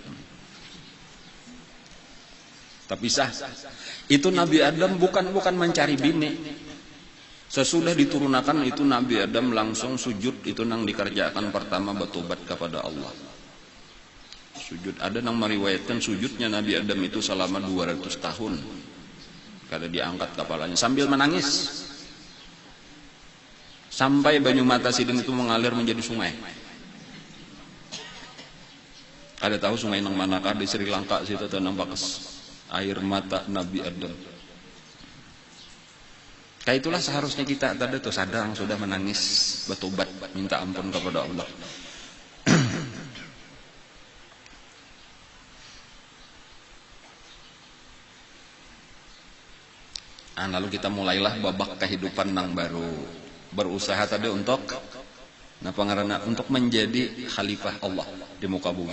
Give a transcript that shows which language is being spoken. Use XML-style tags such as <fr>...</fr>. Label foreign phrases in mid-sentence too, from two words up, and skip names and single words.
<id>Tapi sah. Itu Nabi Adam bukan mencari bini. Sesudah diturunkan itu Nabi Adam langsung sujud, itu nang dikerjakan pertama bertobat kepada Allah. Sujud, ada yang meriwayatkan sujudnya Nabi Adam itu selama 200 tahun. Kada diangkat kepalanya sambil menangis. Sampai</id> <bjn>banyu mata sidin</bjn> <id>itu mengalir menjadi sungai. Ada tahu sungai nang manakah di Sri Lanka situ nampak air mata Nabi Adam. Kayak itulah seharusnya kita tadi tuh sadar, sudah menangis, bertobat, minta ampun kepada Allah. Lalu kita mulailah babak kehidupan yang baru, berusaha tadi untuk untuk menjadi khalifah Allah di muka bumi.</id>